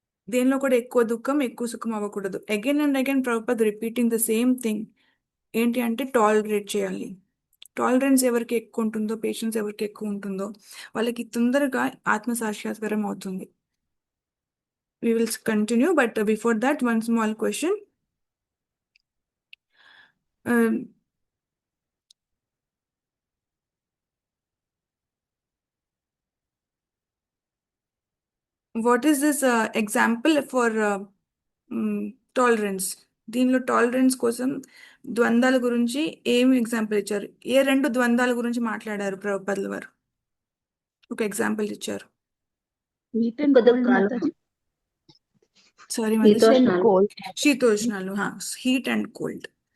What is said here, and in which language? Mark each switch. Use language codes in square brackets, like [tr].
[te] దేనిలో కూడా ఎక్కువ దుఃఖం ఎక్కువ సుఖం అవ్వకూడదు. [en] Again and again Prabhupada repeating the same thing. [te] ఏంటి అంటే టాలరేట్ చేయాలి. టాలరెన్స్ ఎవరికి ఎక్కువ ఉంటుందో, పేషెన్స్ ఎవరికి ఎక్కువ ఉంటుందో వాళ్ళకి తొందరగా ఆత్మ సాక్షాత్కారం అవుతుంది. [en] We will continue, but before that, one small question. What is this example for tolerance? [te] దీనిలో టాలరెన్స్ కోసం ద్వంద్వాల గురించి ఏమి ఎగ్జాంపుల్ ఇచ్చారు? ఏ రెండు ద్వంద్వాల గురించి మాట్లాడారు ప్రభుపాదుల వారు? ఒక ఎగ్జాంపుల్ ఇచ్చారు. Sorry, శీతోష్ణాలు, [en] Heat and cold.